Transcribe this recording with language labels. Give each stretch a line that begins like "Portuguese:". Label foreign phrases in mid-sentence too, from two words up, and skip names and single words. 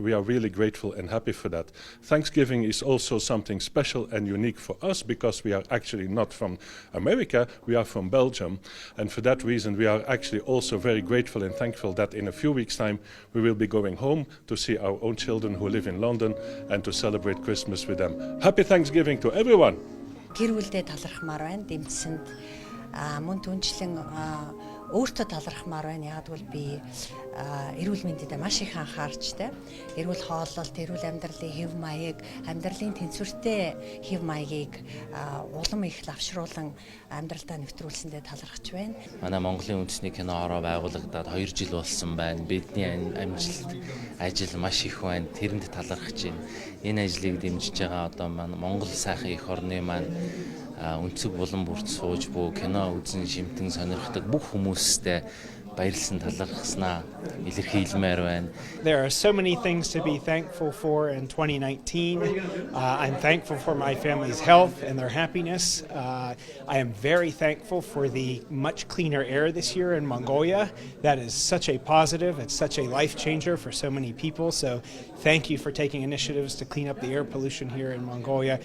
English: We are really grateful and happy for that. Thanksgiving is also something special and unique for us because we are actually not from America, we are from Belgium. And for that reason, we are actually also very grateful and thankful that in a few weeks' time we will be going home to see our own children who live in London and to celebrate Christmas with them. Happy Thanksgiving to everyone!
Mongolian: Гэр бүлдээ талархмаар байна. Дэмжсэнд мөн түнчлэн өөртөө талархмаар байна. Яг бол би эрүүл мэндэд маш их анхаарчтай. Эрүүл хооллолт, эрүүл амьдралын хэв маяг, амьдралын тэнцвэртэй хэв маягийг улам их лавшруулан амьдралдаа нэвтрүүлсэндээ талархаж байна. Манай Монголын үндэсний кино хороо байгуулагдаад 2 жил болсон байна. Бидний амжилт ажил маш их байна. Тэрэнд талархаж байна. Энэ ажлыг дэмжиж байгаа одоо Монгол сайхан их орны маань өнцөг булан бүрт сууж буй кино үзэн шимтэн сонирхдаг бүх хүмүүстээ баярлсан талархснаа илэрхийлмээр байна.
English: There are so many things to be thankful for in 2019. I'm thankful for my family's health and their happiness. I am very thankful for the much cleaner air this year in Mongolia. That is such a positive. It's such a life changer for so many people. So thank you for taking initiatives to clean up the air pollution here in Mongolia.